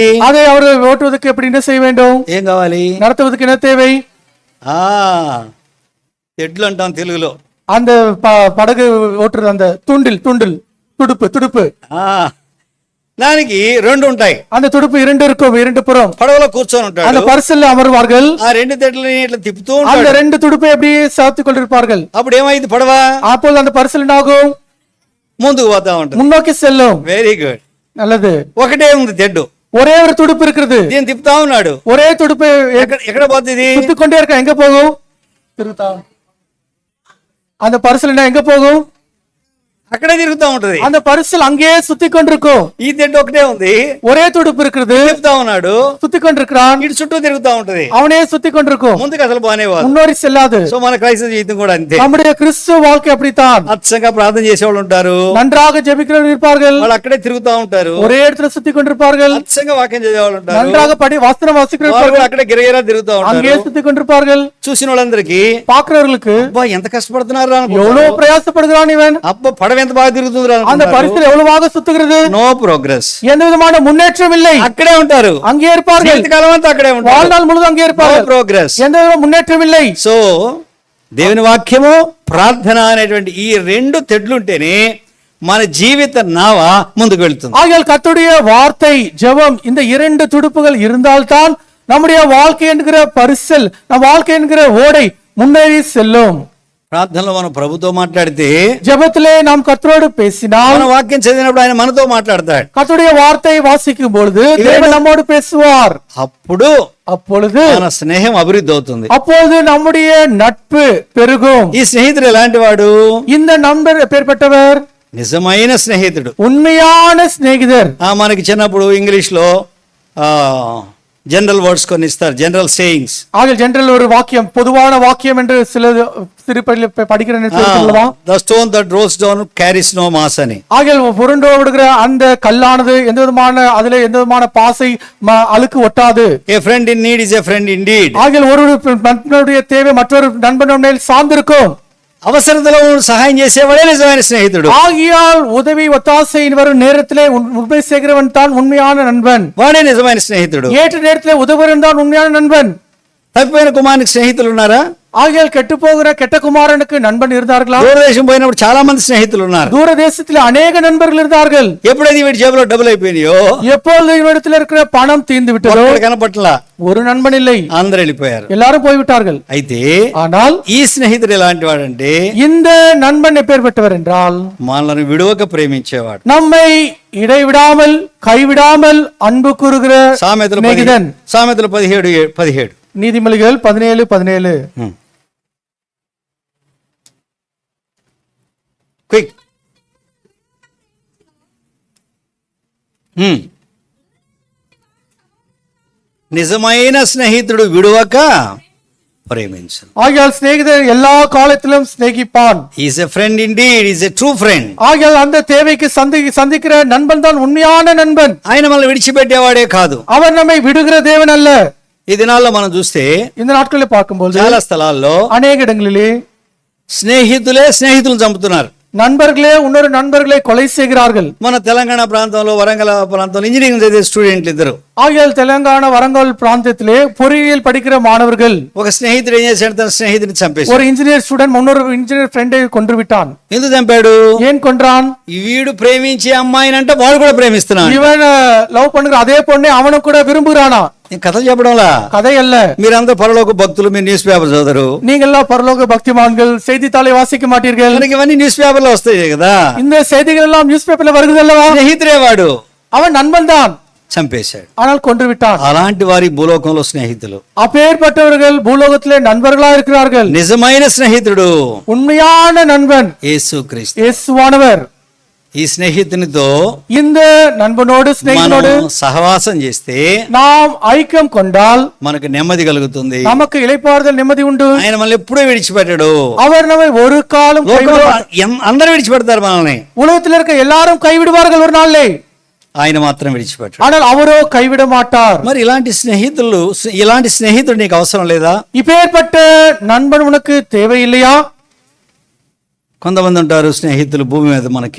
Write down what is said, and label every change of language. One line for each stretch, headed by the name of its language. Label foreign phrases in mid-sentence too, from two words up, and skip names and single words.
Tamil: அதை அவர் ஓட்டுவதற்கு எப்படி என்ன செய்ய வேண்டும்?
Telugu: ఏం కావాలి?
Tamil: நடத்துவதற்கு என்ன தேவை?
Telugu: ఎడ్లు అంటాం తెలుగులో.
Tamil: அந்த படகு ஓட்டுறது அந்த துடுப்பு
Telugu: దానికి రెండు ఉంటాయి.
Tamil: அந்த துடுப்பு இரண்டு இருக்கும், இரண்டு புறம்.
Telugu: పడవలో కూర్చొని ఉంటాడు,
Tamil: அந்த பரிசல்ல అమర్వాர்கள்.
Telugu: ఆ రెండు తెడ్లని ఇట్లా తిప్పుతూ ఉంటాడు,
Tamil: அந்த ரெண்டு துடுப்பை அப்படியே சாத்திக் கொண்டிருப்பார்கள்.
Telugu: అప్పుడు ఏమైంది? పడవ
Tamil: அப்போது அந்த பரிசல் என்னாகும்?
Telugu: ముందుకు పోతా ఉంటుంది,
Tamil: முன்னோக்கி செல்லும்.
English: very good.
Tamil: நல்லது.
Telugu: ఒకటే ఉంది తెడ్డు,
Tamil: ஒரே ஒரு துடுப்பு இருக்குது,
Telugu: దీన్ని తిప్పుతా ఉన్నాడు.
Tamil: ஒரே துடுப்பு
Telugu: ఎక్కడ పోతుంది?
Tamil: சுத்திக் கொண்டே இருக்க. எங்க போகும்? திருத்தா. அந்த பரிசல் எங்க போகும்?
Telugu: అక్కడే తిరుగుతా ఉంటది.
Tamil: அந்த பரிசல் அங்கேயே சுத்திக் கொண்டிருக்கும்.
Telugu: ఈ తెడ్డు ఒకటే ఉంది,
Tamil: ஒரே துடுப்பு இருக்குது,
Telugu: తిప్పుతా ఉన్నాడు,
Tamil: சுத்திக் கொண்டிருக்கிறான்.
Telugu: ఇటు చుట్టూ తిరుగుతా ఉంటది,
Tamil: அவனே சுத்திக் கொண்டிருக்கும்.
Telugu: ముందుకు అసలు పోనేవాడు,
Tamil: முன்னோரி செல்லாது.
Telugu: సో మన క్రైస్తవ జీవితం కూడా అంతే.
Tamil: நம்முடைய கிறிஸ்துவ வாழ்க்கை அப்படித்தான்.
Telugu: అచ్చంగా ప్రార్థన చేసేవాళ్ళు ఉంటారు,
Tamil: நன்றாக ஜெபிக்கிறவர்கள் இருப்பார்கள்,
Telugu: వాళ్ళు అక్కడే తిరుగుతా ఉంటారు,
Tamil: ஒரே இடத்துல சுத்திக் கொண்டிருப்பார்கள்.
Telugu: అచ్చంగా వాక్యం చదివేవాళ్ళు ఉంటారు,
Tamil: நன்றாக వాస్తవం వాసిக்கிறவர்கள்
Telugu: అక్కడే గిరగిరా తిరుగుతా
Tamil: அங்கே
Telugu: ఉంటారు.
Tamil: சுத்திக் கொண்டிருப்பார்கள்.
Telugu: చూసిన వాళ్ళందరికీ
Tamil: பாக்குறவர்களுக்கு
Telugu: అబ్బా ఎంత కష్టపడుతున్నారు
Tamil: எவ்வளவு பிரயாசப்படுகிறான் இவன்,
Telugu: అబ్బా పడవ ఎంత బాగా తిరుగుతుంది,
Tamil: அந்த பரிசல் எவ்வளவாக சுத்துகிறது.
English: no progress,
Tamil: எந்த விதமான முன்னேற்றம் இல்லை.
Telugu: అక్కడే ఉంటారు,
Tamil: அங்கே இருப்பார்கள்,
Telugu: జీవితకాలం అంతా అక్కడే ఉంటారు,
Tamil: வாழ்நாள் முழுவதும் அங்கே இருப்பார்கள்.
Telugu: ప్రోగ్రెస్,
Tamil: எந்த விதமான முன்னேற்றம் இல்லை.
Telugu: సో దేవుని వాక్యము ప్రార్థన అనేటువంటి ఈ రెండు తెడ్లుంటేనే మన జీవిత నావ ముందుకు వెళ్తుంది.
Tamil: ஆகையால் கர்த்தருடைய வார்த்தை, ஜெபம், இந்த இரண்டு துடுப்புகள் இருந்தால்தான் நம்முடைய வாழ்க்கை என்கிற பரிசல், நம் வாழ்க்கை என்கிற ஓடை முன்னேறி செல்லும்.
Telugu: ప్రార్థనలో మనం ప్రభుతో మాట్లాడితే,
Tamil: ஜெபத்திலே நாம் கர்த்தரோடு பேசினால்,
Telugu: మన వాక్యం చదివినప్పుడు ఆయన మనతో మాట్లాడతాడు,
Tamil: கர்த்தருடைய வார்த்தையை வாசிக்கும் பொழுது தேவன் நம்மோடு பேசுவார். அப்பொழுது
Telugu: మన స్నేహం అభివృద్ధి అవుతుంది,
Tamil: அப்பொழுது நம்முடைய நட்பு பெருகும்.
Telugu: ఈ స్నేహితుడు ఎలాంటి వాడు?
Tamil: இந்த நண்பர் எப்பேற்பட்டவர்?
Telugu: నిజమైన స్నేహితుడు,
Tamil: உண்மையான சிநேகிதர்.
Telugu: మనకి చిన్నప్పుడు ఇంగ్లీష్ లో
English: general words
Telugu: కొన్ని ఇస్తారు,
English: general sayings.
Tamil: ஆக ஜெனரல் ஒரு வாக்கியம், பொதுவான வாக்கியம் என்று சில சிறுபள்ளியில் படிக்கிறேன்.
English: The stone that rolls down carries no mass అని.
Tamil: ஆக புரண்டு விடுகிற அந்த கல்லானது எந்த விதமான அதிலே எந்த விதமான பாசை அழுக்கு ஒட்டாது.
English: A friend in need is a friend indeed.
Tamil: ஆக ஒரு நண்பனுடைய தேவை மற்றொரு நண்பனுடைய மேல் சார்ந்திருக்கும்.
Telugu: అవసరతలో సహాయం చేసేవాడే నిజమైన స్నేహితుడు.
Tamil: ஆகியால் உதவி ஒத்தாசை வரும் நேரத்திலே உண்மை செய்கிறவன் தான் உண்மையான நண்பன்.
Telugu: వాడే నిజమైన స్నేహితుడు.
Tamil: ஏற்ற நேரத்திலே உதவுகிறவன் தான் உண்மையான நண்பன்.
Telugu: తప్పిపోయిన కుమారునికి స్నేహితులు ఉన్నారా?
Tamil: ஆகியால் கெட்டு போகிற கெட்ட குமாரனுக்கு நண்பன் இருந்தார்களா?
Telugu: దూరదేశం పోయినప్పుడు చాలా మంది స్నేహితులు ఉన్నారు.
Tamil: தூர தேசத்தில் அநேக நண்பர்கள் இருந்தார்கள்.
Telugu: ఎప్పుడైతే వీడి జేబులో డబ్బులు అయిపోయినాయో,
Tamil: எப்பொழுது இவரிடத்தில் இருக்கிற பணம் தீர்ந்து விட்டதோ,
Telugu: కనపట్లా,
Tamil: ஒரு நண்பன் இல்லை,
Telugu: అందరూ వెళ్ళిపోయారు,
Tamil: எல்லாரும் போய்விட்டார்கள்.
Telugu: అయితే
Tamil: ஆனால்
Telugu: ఈ స్నేహితుడు ఎలాంటి వాడంటే,
Tamil: இந்த நண்பன் எப்பேற்பட்டவர் என்றால்,
Telugu: మనల్ని విడువక ప్రేమించేవాడు,
Tamil: நம்மை இடைவிடாமல் கைவிடாமல் அன்பு கூறுகிற
Telugu: సామెతలు 17:17
Tamil: நீதிமொழிகள் 17:17.
Telugu: క్విక్. నిజమైన స్నేహితుడు విడువక ప్రేమించు.
Tamil: ஆகையால் சிநேகிதர் எல்லா காலத்திலும் சிநேகிப்பான்.
English: He is a friend indeed, he is a true friend.
Tamil: ஆகையால் அந்த தேவைக்கு சந்திக்கிற நண்பன் தான் உண்மையான நண்பன்.
Telugu: ఆయన మనల్ని విడిచిపెట్టేవాడే కాదు,
Tamil: அவர் நம்மை விடுகிற தேவன் அல்ல.
Telugu: ఈ దినాల్లో మనం చూస్తే
Tamil: இந்த நாட்களில் பார்க்கும்போது
Telugu: చాలా స్థలాల్లో
Tamil: அநேக இடங்களிலே
Telugu: స్నేహితులే స్నేహితులను చంపుతున్నారు,
Tamil: நண்பர்களே இன்னொரு நண்பர்களை கொலை செய்கிறார்கள்.
Telugu: మన తెలంగాణ ప్రాంతంలో, వరంగల్ ప్రాంతంలో ఇంజనీరింగ్ చదివే స్టూడెంట్లు ఇద్దరు,
Tamil: ஆகையால் தெலுங்கானா வரங்கல் பிராந்தியத்திலே பொறியியல் படிக்கிற மாணவர்கள்,
Telugu: ఒక స్నేహితుడు ఏం చేశాడు, తన స్నేహితుడిని చంపేశాడు.
Tamil: ஒரு
English: engineer student
Tamil: இன்னொரு
English: engineer friend
Tamil: கொன்று விட்டான்.
Telugu: ఎందుకు చంపాడు?
Tamil: ஏன் கொன்றான்?
Telugu: వీడు ప్రేమించే అమ్మాయినంటే వాడు కూడా ప్రేమిస్తున్నాడు.
Tamil: இவன் லவ் பண்ணுகிற அதே பொண்ணை அவனும் கூட விரும்புகிறானா?
Telugu: కథలు చెప్పడంలా,
Tamil: கதை அல்ல.
Telugu: మీరందరూ పరలోక భక్తులు, మీరు
English: news paper
Telugu: చదవరు,
Tamil: நீங்கெல்லாம் பரலோக பக்திமான்கள், செய்தித்தாளை வாசிக்க மாட்டீர்கள்.
Telugu: మనకి ఇవన్నీ
English: news paper
Telugu: లో వస్తాయి కదా.
Tamil: இந்த செய்திகள் எல்லாம்
English: news paper
Tamil: வருகிறது அல்லவா?
Telugu: స్నేహితుడే వాడు,
Tamil: அவன் நண்பன் தான்,
Telugu: చంపేశాడు.
Tamil: ஆனால் கொன்று விட்டான்.
Telugu: అలాంటి వారి భూలోకంలో స్నేహితులు,
Tamil: அப்பேற்பட்டவர்கள் பூலோகத்திலே நண்பர்களா இருக்கிறார்கள்.
Telugu: నిజమైన స్నేహితుడు
Tamil: உண்மையான நண்பன்
Telugu: యేసుక్రీస్తు.
Tamil: இயேசுவானவர்.
Telugu: ఈ స్నేహితునితో
Tamil: இந்த நண்பனோடு ஸ்நேகிதனோடு
Telugu: మనం సహవాసం చేస్తే
Tamil: நாம் ஐக்கியம் கொண்டால்
Telugu: మనకు నెమ్మది కలుగుతుంది.
Tamil: நமக்கு இளைப்பாறுதல் நிம்மதி உண்டு.
Telugu: ఆయన మనల్ని ఎప్పుడూ విడిచిపెట్టాడు.
Tamil: அவர் நம்மை ஒரு காலம்
Telugu: అందరూ విడిచిపెడతారు మనల్ని,
Tamil: உலகத்தில் இருக்க எல்லாரும் கைவிடுவார்கள் ஒரு நாள்லே,
Telugu: ఆయన మాత్రం విడిచిపెట్టాడు.
Tamil: ஆனால் அவரோ கைவிட மாட்டார்.
Telugu: మరి ఇలాంటి స్నేహితుడు నీకు అవసరం లేదా?
Tamil: இப்பேற்பட்ட நண்பன் உனக்கு தேவையில்லையா?
Telugu: కొంతమంది ఉంటారు స్నేహితులు భూమి మీద మనకి.